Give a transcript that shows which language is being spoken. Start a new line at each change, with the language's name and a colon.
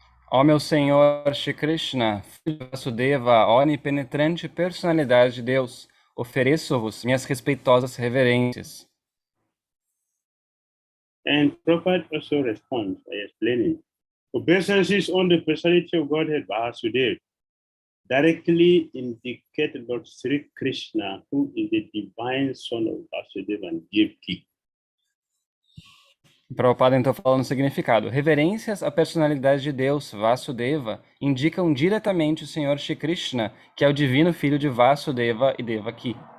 Portuguese: Ó meu Senhor Shri Krishna, Filho de Vasudeva, onipenetrante personalidade de Deus, ofereço-vos minhas respeitosas reverências.
English: And Prabhupada also responds by explaining, obeisances on the personality of Godhead Vasudeva directly indicate Lord Sri Krishna, who is the divine son of Vasudeva and 𝐤𝐬𝐽.
Portuguese: Prabhupada então falando o significado. Reverências à personalidade de Deus, Vasudeva, indicam diretamente o Senhor Shri Krishna, que é o divino filho de Vasudeva e Devaki.